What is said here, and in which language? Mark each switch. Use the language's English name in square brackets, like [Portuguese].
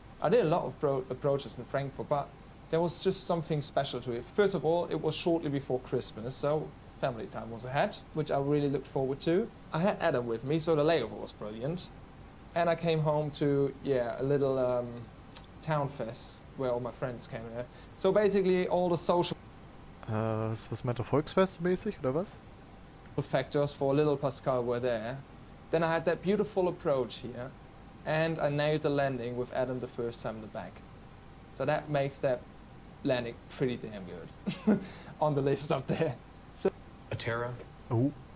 [English] I did a lot of approaches in Frankfurt, but there was just something special to it. First of all, it was shortly before Christmas, so family time was ahead, which I really looked forward to. I had Adam with me, so the layover was brilliant. And I came home to, a little town fest where all my friends came there. So basically all the social [German] was meinte Volksfest mäßig oder was? [English] factors for little Pascal were there. Then I had that beautiful approach here, and I nailed the landing with Adam the first time in the back. So that makes that landing pretty damn good on the list up there. So Atera. Oh.